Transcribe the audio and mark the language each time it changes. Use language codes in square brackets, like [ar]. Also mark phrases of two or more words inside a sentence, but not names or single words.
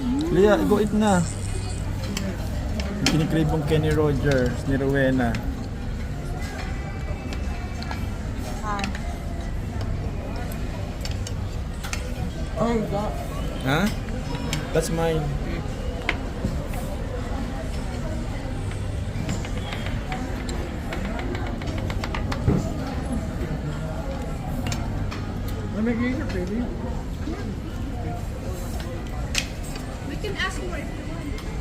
[en] Lia, go eat na. [tl] Yung kinikrib mong Kenny Rogers ni Rowena. [en] Oh, God. Ha? That's mine. Let me get your baby. We can ask more if you want.